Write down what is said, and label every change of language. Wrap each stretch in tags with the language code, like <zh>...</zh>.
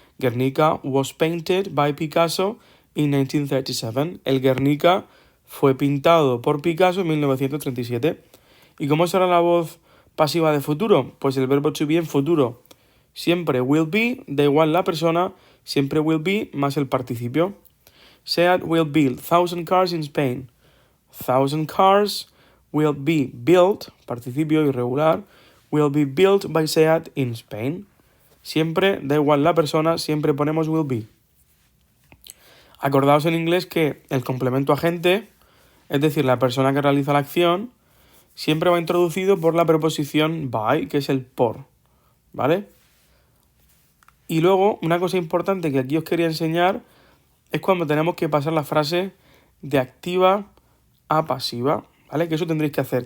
<en>Guernica was painted by Picasso in 1937.</en> <es>El Guernica fue pintado por Picasso en 1937. ¿Y cómo será la voz pasiva de futuro? Pues el verbo to be en futuro. Siempre will be, da igual la persona, siempre will be más el participio.</es> <en>Seat will build 1,000 cars in Spain. 1,000 cars will be built,</en> <es>participio irregular,</es> <en>will be built by Seat in Spain.</en> <es>Siempre, da igual la persona, siempre ponemos will be. Acordaos en inglés que el complemento agente, es decir, la persona que realiza la acción, siempre va introducido por la preposición by, que es el por, ¿vale? Y luego, una cosa importante que aquí os quería enseñar es cuando tenemos que pasar la frase de activa a pasiva, ¿vale? Que eso tendréis que hacer.</es>